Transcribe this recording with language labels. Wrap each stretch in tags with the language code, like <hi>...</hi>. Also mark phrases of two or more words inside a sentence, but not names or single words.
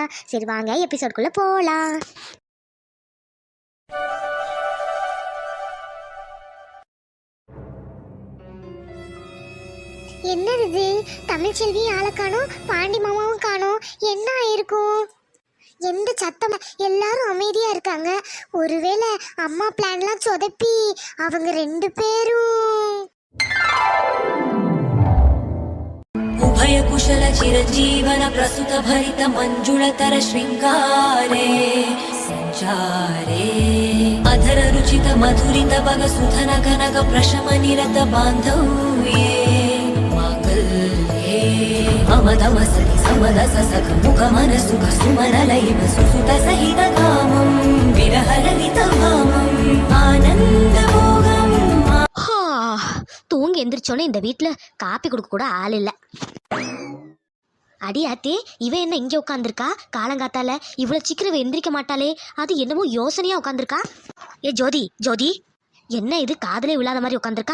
<ta>சரி வாங்க எபிசோடுக்குள்ளே போகலாம். என்னது இது? தமிழ்ச்செல்வி ஆளை காணோம், பாண்டி மாமாவும் காணோம். என்ன ஆயிருக்கும்? எந்த சத்தம்? எல்லாரும் அமைதியா இருக்காங்க. ஒருவேளை அம்மா பிளான்லாம் சொதப்பி அவங்க 2 பேரும்.</ta> <sa>उभय कुशल चिरजीवन प्रसुत भरित मंजुळतर श्रृंगारे संचारे अधर रुचित मधुरित बग सुधन घनग प्रशम निरत बांधव्ये मांगल्ये अमदम सति समदस सख मुख मन सुख सुमन लैव सुसुत सहित कामं विरह ललित भामं आनंद भोगं.</sa> <ta>தூங்கி எந்திரிச்சோன்னே இந்த வீட்டில் காப்பி கொடுக்க கூட ஆள் இல்லை. அடியாத்தே, இவன் என்ன இங்கே உட்காந்துருக்கா? காலங்காத்தால இவ்வளோ சீக்கிரம் எந்திரிக்க மாட்டாளே. அது என்னமோ யோசனையாக உட்காந்துருக்கா. ஏ ஜோதி, ஜோதி, என்ன இது காதலே விழாத மாதிரி உட்காந்துருக்கா?</ta>